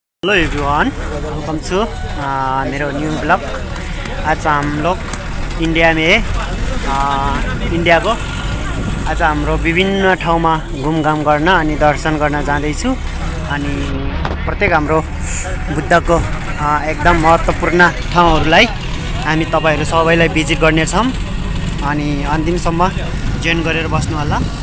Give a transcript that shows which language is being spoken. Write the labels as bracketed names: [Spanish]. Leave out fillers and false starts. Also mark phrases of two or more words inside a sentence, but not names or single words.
[English] Hello everyone, welcome to मेरो new blog. [Nepali] आज [Hindi] हम लोग इंडिया में इंडिया को [Nepali] आज हाम्रो विभिन्न ठाउँमा घुमघाम गर्न अनि दर्शन गर्न जाँदैछु। अनि प्रत्येक हाम्रो बुद्धको एकदम महत्त्वपूर्ण ठाउँहरूलाई हामी तपाईहरु सबैलाई भिजिट गर्नेछौँ। अनि अन्तिमसम्म जोइन गरेर बस्नु होला।